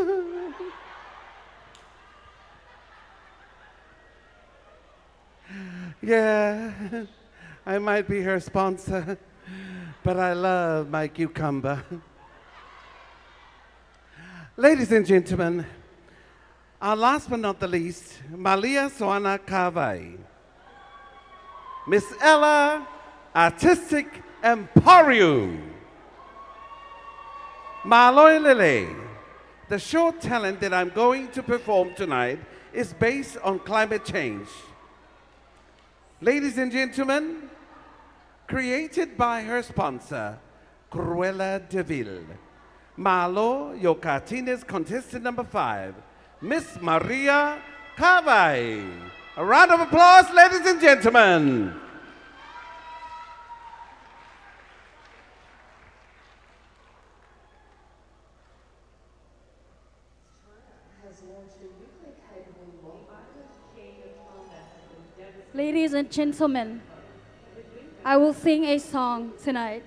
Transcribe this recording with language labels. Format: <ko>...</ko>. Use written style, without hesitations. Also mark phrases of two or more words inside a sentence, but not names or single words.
<en>Yeah, I might be her sponsor, but I love my cucumber. Ladies and gentlemen, our last but not the least, Malia Soana Kavai. Miss Ella, Artistic Emporium.</en> <to>Maloi Lele.</to> <en>The short talent that I'm going to perform tonight is based on climate change. Ladies and gentlemen, created by her sponsor, Cruella de Vil. Malo, your Katinia's contestant number 5, Miss Maria Kavai. A round of applause, ladies and gentlemen. Ladies and gentlemen, I will sing a song tonight.</en>